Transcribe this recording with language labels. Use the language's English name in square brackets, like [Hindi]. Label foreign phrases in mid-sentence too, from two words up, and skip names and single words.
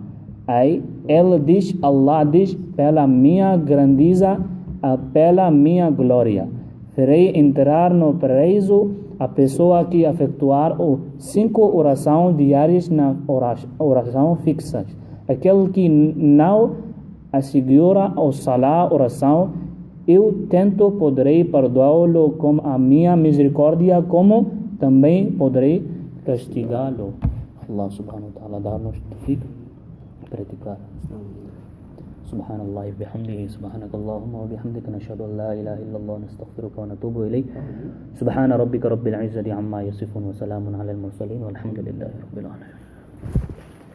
[Portuguese] Aí ele diz: Allah diz, pela minha grandeza, pela minha glória, farei entrar no paraíso a pessoa que efetuar 5 orações diárias na oração fixa. Aquele que não assegura o salah oração, eu tento poderei perdoá-lo com a minha misericórdia, como também poderei castigá-lo. Allah [Arabic] سبحانه وتعالى [Portuguese] dá-nos tawfiq praticar. [Arabic] سبحان الله بحمده سبحانك اللهم وبحمدك نشهد أن لا إله إلا الله نستغفرك ونتوب إليك سبحان ربك رب العزة عما يصفون وسلام على المرسلين والحمد لله رب العالمين.